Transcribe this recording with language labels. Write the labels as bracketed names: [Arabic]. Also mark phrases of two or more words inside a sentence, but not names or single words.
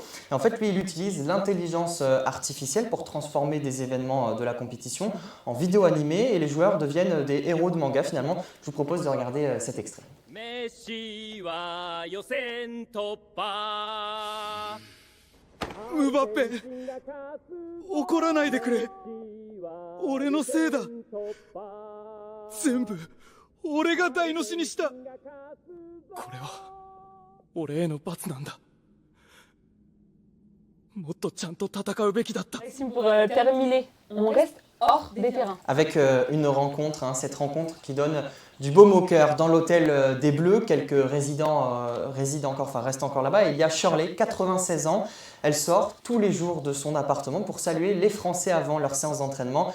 [French] Et en fait, lui, il utilise l'intelligence artificielle pour transformer des événements de la compétition en vidéos animées et les joueurs deviennent des héros de manga finalement. Je vous propose de regarder cet extrait. Mbappé, [Japanese] 怒らないでくれ。俺のせいだ。全部俺が台無しにした。これは俺への罰なんだ。もっとちゃんと戦うべきだった。 [French] Maxime, pour terminer, on reste hors des terrains. Avec une rencontre, cette rencontre qui donne du baume au cœur. Dans l'hôtel des Bleus, quelques résidents restent encore là-bas. Et il y a Shirley, 96 ans. Elle sort tous les jours de son appartement pour saluer les Français avant leur séance d'entraînement.